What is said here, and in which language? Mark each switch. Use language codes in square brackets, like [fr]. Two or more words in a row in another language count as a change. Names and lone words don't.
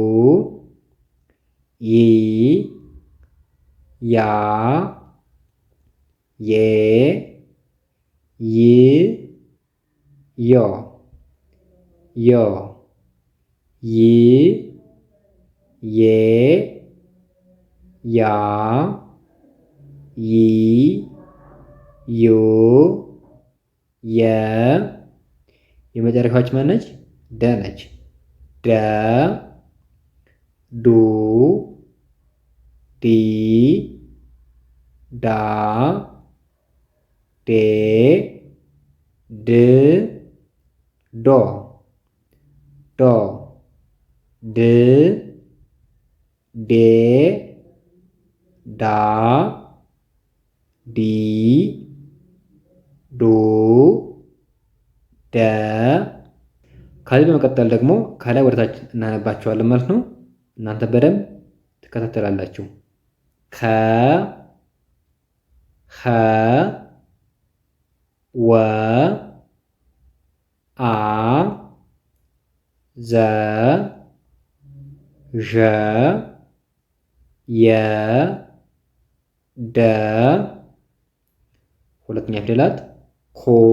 [am] ይ ያ ዬ ይ ዮ ዮ ይ ዬ ያ ይ ዩ የ። የመጨረሻች ማነች? ደ ነች። ደ ዱ ዲ ዳ ዴ ድ ዶ ዶ ድ ዴ ዳ ዲ ዱ ደ። ከዚህ በመቀጠል ደግሞ ከላይ ወደታች እናነባቸዋለን ማለት ነው። እናንተ በደንብ ትከታተላላችሁ። ከ ኸ ወ አ ዘ ዠ የ ደ። ሁለተኛ ፊደላት ሆ